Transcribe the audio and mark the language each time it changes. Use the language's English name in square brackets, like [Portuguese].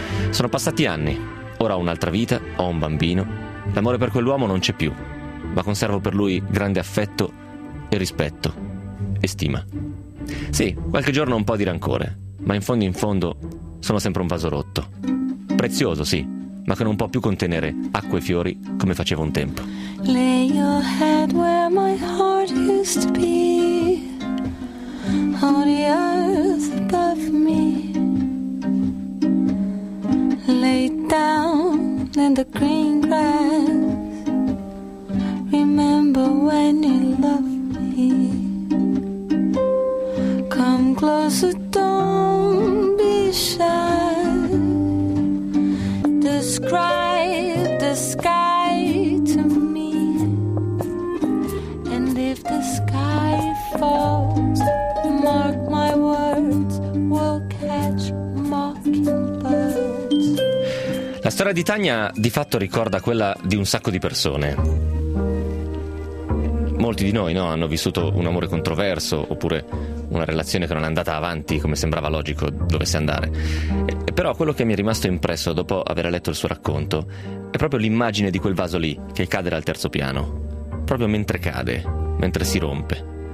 [Italian] Sono passati anni, ora ho un'altra vita, ho un bambino, l'amore per quell'uomo non c'è più, ma conservo per lui grande affetto e rispetto e stima. Sì, qualche giorno un po' di rancore, ma in fondo... sono sempre un vaso rotto. Prezioso, sì, ma che non può più contenere acqua e fiori come faceva un tempo. [English] Lay your head where my heart used to be, on the earth above me. Lay down in the green grass. Remember when you loved me. Come closer, don't be shy. Describe the sky to me. And if the sky falls, mark my words, we'll catch mockingbirds. [Italian] La storia di Tania di fatto ricorda quella di un sacco di persone. molti di noi, no, hanno vissuto un amore controverso oppure una relazione che non è andata avanti come sembrava logico dovesse andare. Però quello che mi è rimasto impresso dopo aver letto il suo racconto è proprio l'immagine di quel vaso lì che cade dal terzo piano, proprio mentre cade, mentre si rompe.